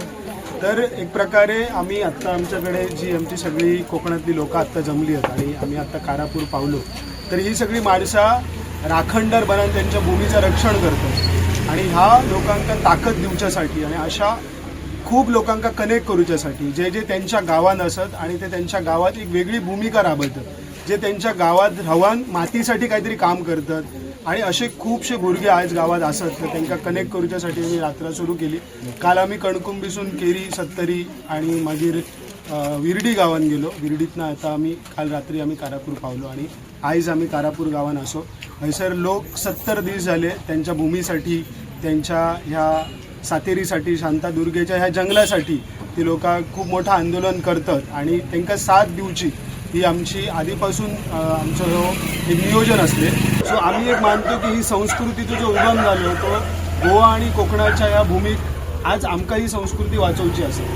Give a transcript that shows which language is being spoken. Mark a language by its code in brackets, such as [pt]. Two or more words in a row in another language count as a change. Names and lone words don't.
[mr] तर एक प्रकारे आम्ही आत्ता आमच्याकडे जी आमची सगळी कोकणातली लोक आत्ता जमली आहेत आणि आम्ही आत्ता कारापूर पावलो, तर ही सगळी माणसं राखणदार बनान त्यांच्या भूमीचं रक्षण करतात आणि ह्या लोकांका ताकद दिवच्यासाठी आणि अशा खूप लोकांका कनेक्ट करूच्यासाठी जे जे त्यांच्या गावान असत आणि ते त्यांच्या गावात एक वेगळी भूमिका राबवतात। जे त्यांच्या गावात रावन मातीसाठी काहीतरी काम करतात आणि असे खूपशे भुरगे आज गावात असत तर त्यांना कनेक्ट करूच्यासाठी आम्ही यात्रा सुरू केली. काल आम्ही कणकुंबीसून केरी सत्तरी आणि मागीर विर्डी गावात गेलो. विर्डीतनं आता आम्ही काल रात्री आम्ही कारापूर पावलो आणि आयज आम्ही कारापूर गावात असो. हयसर लोक 70 दीस झाले त्यांच्या भूमीसाठी, त्यांच्या ह्या सातेरीसाठी, शांतादुर्गेच्या ह्या जंगलासाठी ती लोक खूप मोठं आंदोलन करतात आणि त्यांना साथ दिवची ही आमची आधीपासून आमचं एक नियोजन असले. [kok] सो आम्ही एक मानतो की ही संस्कृतीचो जो उगम झालो तो गोवा आणि कोकणाच्या ह्या भूमीत आज आमकां ही संस्कृती वाचवची असेल.